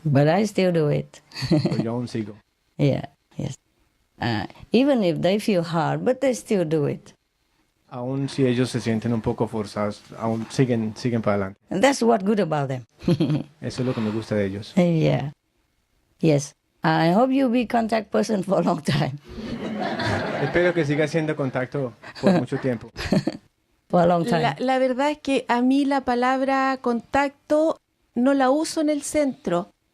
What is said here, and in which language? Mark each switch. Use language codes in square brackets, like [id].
[en] But I still do it. [es] Pero yo aún sigo. [en] Yeah, yes. Even if they feel hard, but they still do it. [es] Aún si ellos se sienten un poco forzados, aún siguen para adelante. [en] And that's what good about them. [es] Eso es lo que me gusta de ellos. [en] Yeah. Yes. I hope you'll be contact person for a long time. [es] Espero que siga siendo contacto por mucho tiempo. [en] For a long time. [es] La verdad es que a mí la palabra contacto no la uso en el centro.